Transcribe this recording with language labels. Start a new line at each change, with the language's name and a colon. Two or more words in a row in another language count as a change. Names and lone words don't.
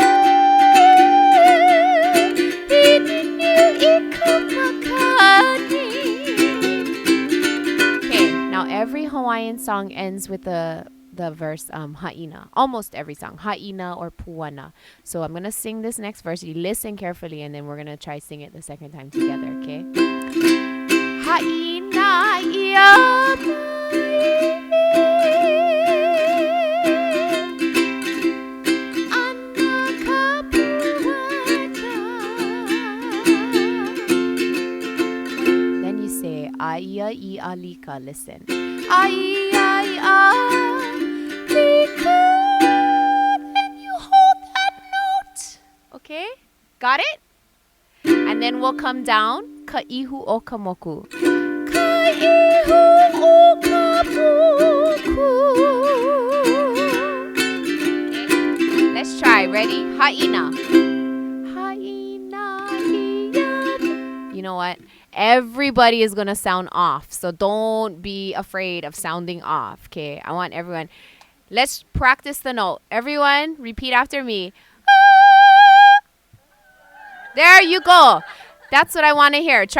English: Okay, now every Hawaiian song ends with the verse ha'ina. Almost every song, ha'ina or puana. So I'm gonna sing this next verse. You listen carefully, and then we're gonna try sing it the second time together. Okay?
Hawaiian: Ha'ina ia Aia I alika,
English: listen.
Hawaiian: Aia I alika.
English: Then you hold that note. Okay? Got it? And then we'll come down.
Hawaiian: Ka ihu o kamoku. Ka ihu o kamoku.
English: Okay? Let's try. Ready? Ha'ina.
Hawaiian: Ha'ina ia.
English: You know what? Everybody is going to sound off. So don't be afraid of sounding off. Okay? I want everyone. Let's practice the note. Everyone, repeat after me. There you go. That's what I want to hear.